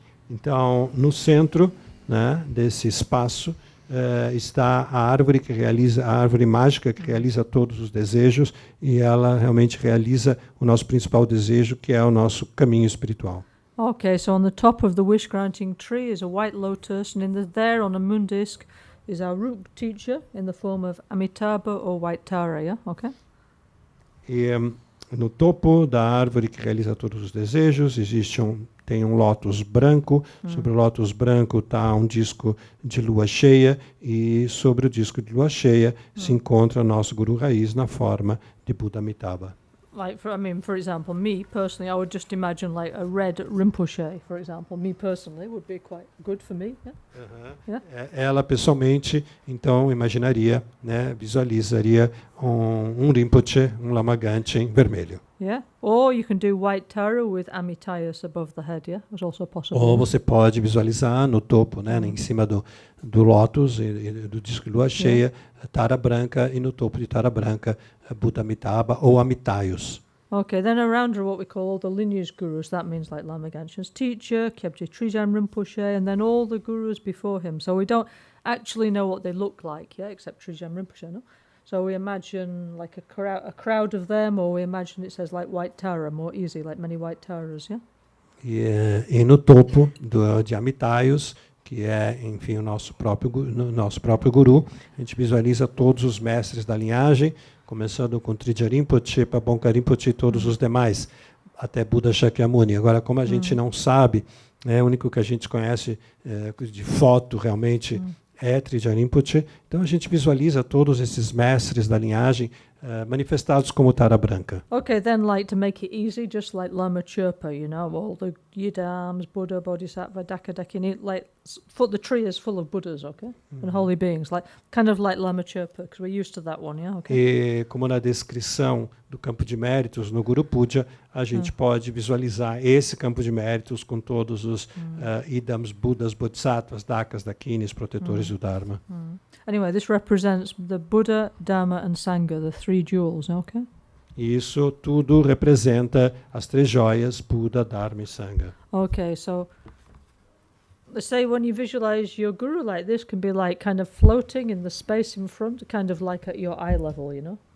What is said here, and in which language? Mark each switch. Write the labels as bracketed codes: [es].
[pt] Então, no centro, né, desse espaço, está a árvore a árvore mágica que realiza todos os desejos, e ela realmente realiza o nosso principal desejo, que é o nosso caminho espiritual. [en] Okay, so on the top of the wish-granting tree is a white lotus, and there on a moon disk is our root teacher in the form of Amitabha or White Tara, yeah? Okay? [pt] E no topo da árvore que realiza todos os desejos tem um lótus branco. Sobre o lótus branco está um disco de lua cheia, e sobre o disco de lua cheia se encontra o nosso Guru Raiz na forma de Buda Amitabha. [en] Like, for example, me personally, I would just imagine like a red Rinpoche, for example. Me personally would be quite good for me. Yeah? Yeah? [pt] Ela pessoalmente, então, imaginaria, né, visualizaria um Rinpoche, um Lama Ganchen vermelho. [en] Yeah. Or you can do white Tara with Amitayas above the head. Yeah, it's also possible. [pt] Ou você pode visualizar no topo, né, em cima do lótus e do disco de lua cheia, Tara branca, e no topo de Tara branca, Buda Amitabha ou Amitayus. [en] Okay, then around are what we call all the lineage gurus. That means like Lama Ganchen's teacher, Kyabje Trijang Rinpoche, and then all the gurus before him. So we don't actually know what they look like, yeah, except Trijang Rinpoche, no? So we imagine like a crowd of them, or we imagine it says like White Tara, more easy, like many White Taras, yeah? [pt] E no topo de Amitayus, que é, enfim, o nosso próprio guru, a gente visualiza todos os mestres da linhagem, começando com Trijang Rinpoche, Pabongka Rinpoche e todos os demais, até Buda Shakyamuni. Agora, como a gente não sabe, o único que a gente conhece de foto realmente é Trijang Rinpoche, então a gente visualiza todos esses mestres da linhagem manifestados como Tara branca. [en] Okay, then like to make it easy, just like Lama Chirpa, you know, all the Yidams, Buddha, Bodhisattva, Dakini, like the tree is full of Buddhas, okay, and holy beings, like kind of like Lama Chirpa, because we're used to that one, yeah, okay. [pt] E como na descrição do campo de méritos no Guru Puja, a gente pode visualizar esse campo de méritos com todos os Idams, Budas, Bodhisattvas, Dakas, Dakinis, protetores do Dharma. [en] Anyway, this represents the Buddha, Dharma and Sangha, the three jewels, okay? [pt] E isso tudo representa as três joias, Buda, Dharma e Sangha. [en] Okay, so let's say when you visualize your guru like this, can be like kind of floating in the space in front, kind of like at your eye level, you know?